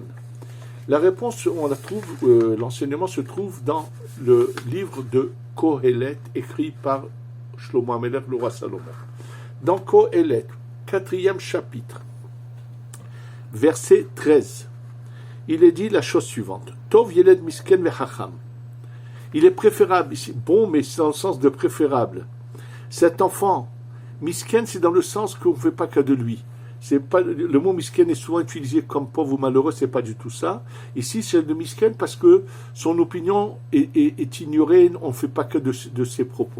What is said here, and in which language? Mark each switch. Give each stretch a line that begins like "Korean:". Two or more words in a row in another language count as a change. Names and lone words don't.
French: La réponse, on la trouve, l'enseignement se trouve dans le livre de Kohelet, écrit par Shlomo HaMelech, le roi Salomon. Dans Kohelet, 4e chapitre, verset 13, il est dit la chose suivante.
Hebrew: טוב ילד מסכן וחכם.
French: Il est préférable, ici, bon, mais c'est dans le sens de préférable. Cet enfant, misken, c'est dans le sens qu'on ne fait pas cas de lui. C'est pas, le mot misken est souvent utilisé comme pauvre ou malheureux, c'est pas du tout ça. Ici, c'est le misken parce que son opinion est ignorée, on ne fait pas que de ses propos.